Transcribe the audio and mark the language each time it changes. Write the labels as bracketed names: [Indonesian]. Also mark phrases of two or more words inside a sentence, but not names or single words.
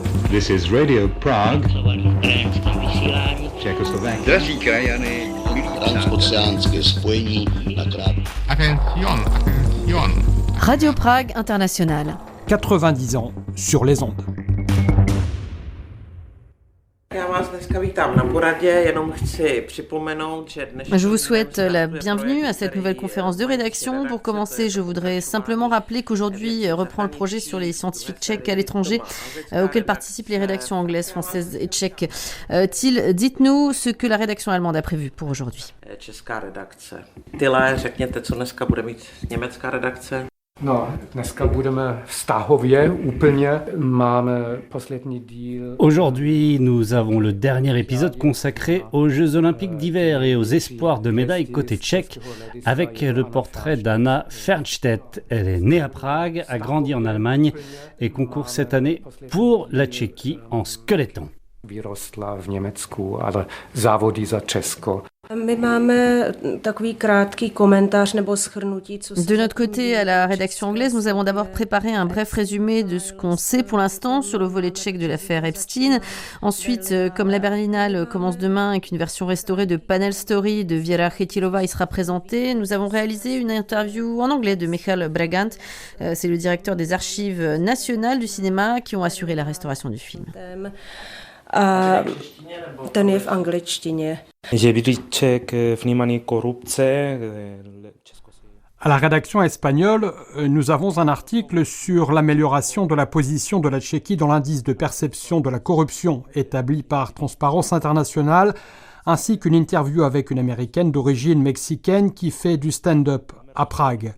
[English] This is Radio Prague, Czechoslovakia. [Czech] Drazí krajany, transoceánské spojení na krátko. [English] Attention. [French] Radio Prague Internationale. 90 ans sur les ondes. Je vous souhaite la bienvenue à cette nouvelle conférence de rédaction. Pour commencer, je voudrais simplement rappeler qu'aujourd'hui reprend le projet sur les scientifiques tchèques à l'étranger auquel participent les rédactions anglaises, françaises et tchèques. Till, dites-nous ce que la rédaction allemande a prévu pour aujourd'hui. [Czech] No, dneska budeme vztahově úplně. Máme poslední díl. [French] Aujourd'hui, nous avons le dernier épisode consacré aux Jeux Olympiques d'hiver et aux espoirs de médailles côté tchèque avec le portrait d'Anna Fernstedt. Elle est née à Prague, a grandi en Allemagne et concourt cette année pour la Tchéquie en skeléton. [Czech] Vyrostla v Německu, ale závodí za Česko. [French] De notre côté, à la rédaction anglaise, nous avons d'abord préparé un bref résumé de ce qu'on sait pour l'instant sur le volet tchèque de l'affaire Epstein. Ensuite, comme la Berlinale commence demain et qu'une version restaurée de Panel Story de Věra Chytilova y sera présentée, nous avons réalisé une interview en anglais de Michal Bragant. C'est le directeur des archives nationales du cinéma qui ont assuré la restauration du film. [Czech] Ten je v angličtině. [French] À la rédaction espagnole, nous avons un article sur l'amélioration de la position de la Tchéquie dans l'indice de perception de la corruption établi par Transparence Internationale, ainsi qu'une interview avec une Américaine d'origine mexicaine qui fait du stand-up à Prague.